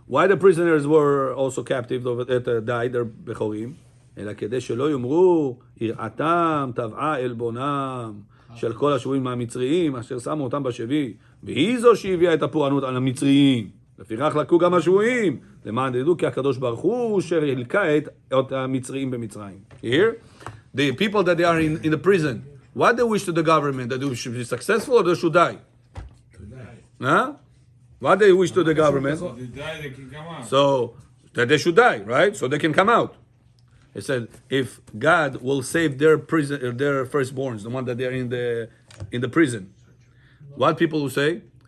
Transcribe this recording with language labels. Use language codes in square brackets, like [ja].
[en] Why the prisoners were also captive, died, they're בכורים? [he] אלא כדי שלא יאמרו, יראתם טבעה עלבונם של כל השבויים מהמצריים, אשר שמו אותם בשבי, והיא זו שהביאה את הפורענות על המצריים. לפיכך לקחו גם השבויים, למען ידעו כי הקדוש ברוך הוא אשר הלקה את המצריים במצרים. [en] Here, the people that they are in the prison, what they wish to the government, that they should be successful or they should die? Huh? What they wish to the government? So, that they should die, right? So they can come out. It said, if God will save their firstborns, the one that they are in the prison, what people will say?